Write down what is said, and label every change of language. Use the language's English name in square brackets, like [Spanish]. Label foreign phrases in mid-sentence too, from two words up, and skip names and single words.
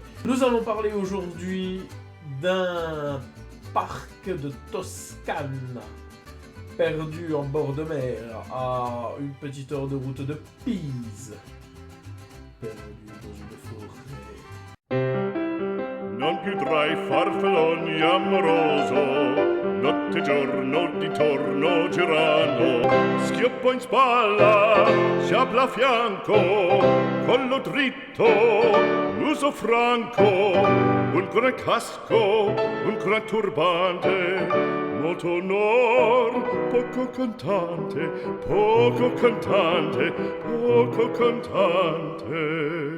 [French] Nous allons parler aujourd'hui d'un parc de Toscane, perdu en bord de mer, à une petite heure de route de Pise. Perdu dans une forêt. [Italian] Non più tra i farfalloni amoroso, notte e giorno d'intorno girano, schioppo in spalla, sciabola a fianco, collo dritto, muso franco, un gran casco, un gran turbante, molto onor, poco cantante, poco cantante, poco cantante.